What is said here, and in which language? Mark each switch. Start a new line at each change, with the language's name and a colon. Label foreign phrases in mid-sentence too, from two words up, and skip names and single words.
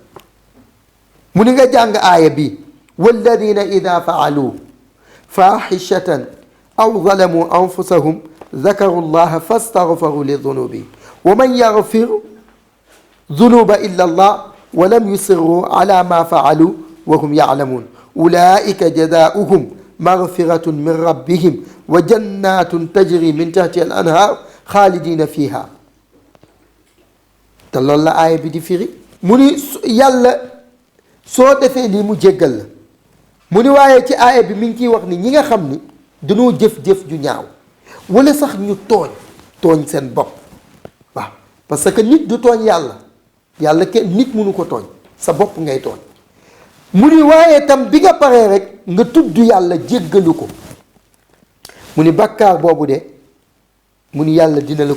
Wolof: mu ni nga jàng aaya bi
Arabic: والذين إذا فعلوا فاحشة أو ظلموا أنفسهم ذكروا الله فاستغفروا لذنوبهم ومن يغفر الذنوب إلا الله ولم يصروا على ما فعلوا وهم يعلمون أولئك جزاؤهم مغفرة من ربهم وجنات تجري من تحتها الأنهار خالدين فيها.
Wolof: te loolu la aaya bi di firi. mu ni yàlla soo defee lii mu jéggal la. mu ni waaye ci aaya bi mi ngi ciy wax ni ñi nga xam ni dañoo jëf-jëf ju ñaaw, wala sax ñu tooñ seen bopp waaw
French: parce que
Wolof: nit du tooñ yàlla kenn nit mënu ko tooñ sa bopp ngay tooñ mu ni waaye tam bi nga paree rek nga tudd yàlla jéggalu ko mu ni bàkkaar boobu de mu ni yàlla dina la ko